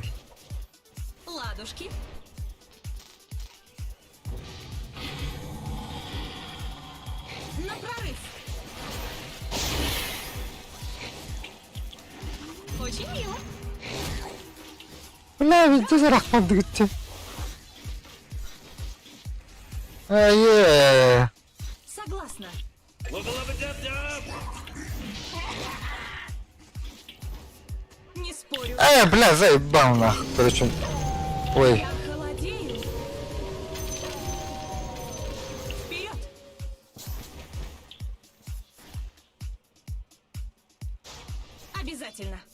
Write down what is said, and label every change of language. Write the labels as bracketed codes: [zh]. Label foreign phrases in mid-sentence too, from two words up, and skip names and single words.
[ru] Ладушки. На прорыв. Очень мило. бля, ведь ты зарахмады гитти. Ае. Согласна. Lubba-lubba-dub-dub. Не спорю. Бля, заебал нахуй. Короче. Ой. Я холодею. Вперед! Обязательно.